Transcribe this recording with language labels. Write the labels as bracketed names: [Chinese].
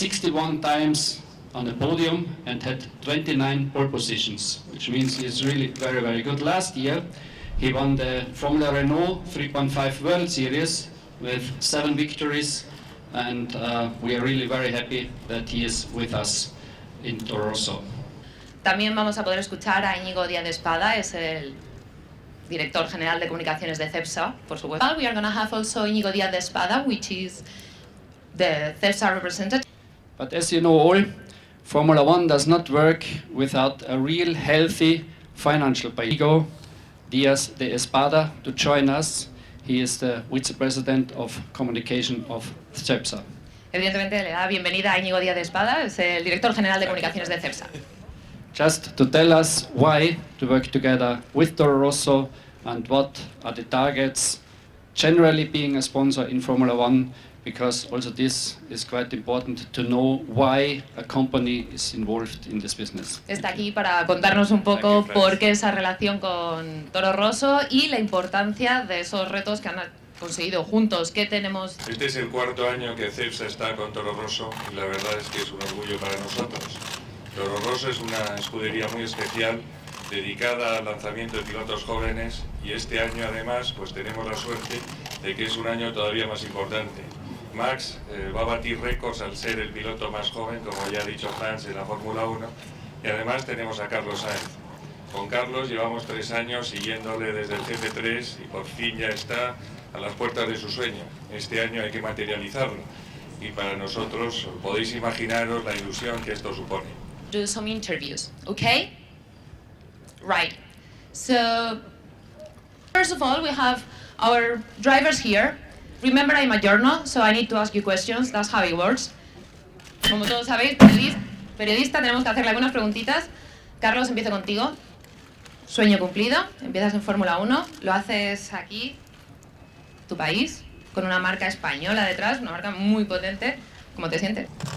[English] 61 times on the podium and had 29 pole positions, which means he's really very, very good. Last year, he won the Formula Renault 3.5 World Series with 7 victories, and we are really very happy that he is with us in Toro Rosso. [Spanish] También vamos a poder escuchar a Íñigo Díaz de Espada, es el director general de comunicaciones de Cepsa, por supuesto. [English] We are going to have also Íñigo Díaz de Espada, which is the Cepsa representative. But as you know all, Formula One does not work without a real healthy financial base. Íñigo Díaz de Espada to join us. He is the Vice President of Communication of Cepsa. [Spanish] Evidentemente le da bienvenida a Íñigo Díaz de Espada, es el director general de comunicaciones de Cepsa. [English] Just to tell us why to work together with Toro Rosso and what are the targets, generally being a sponsor in Formula One, because also this is quite important to know why a company is involved in this business. [Spanish] Está aquí para contarnos un poco por qué esa relación con Toro Rosso y la importancia de esos retos que han conseguido juntos. ¿Qué tenemos? Este es el cuarto año que Cepsa está con Toro Rosso y la verdad es que es un orgullo para nosotros. Toro Rosso es una escudería muy especial dedicada al lanzamiento de pilotos jóvenes y este año además pues tenemos la suerte de que es un año todavía más importante. Max va a batir récords al ser el piloto más joven, como ya ha dicho Hans, en la Fórmula 1, y además tenemos a Carlos Sainz. Con Carlos llevamos 3 años siguiéndole desde el GP3 y por fin ya está a las puertas de su sueño. Este año hay que materializarlo y para nosotros podéis imaginaros la ilusión que esto supone. [English] Do some interviews, okay? Right. So, first of all, we have our drivers here. Remember, I'm a journal, so I need to ask you questions. That's how it works. [Spanish] Como todos sabéis, periodista, tenemos que hacerle algunas preguntitas. Carlos, empiezo contigo. Sueño cumplido, empiezas en Fórmula 1, lo haces aquí, tu país, con una marca española detrás, una marca muy potente. ¿Cómo te sientes?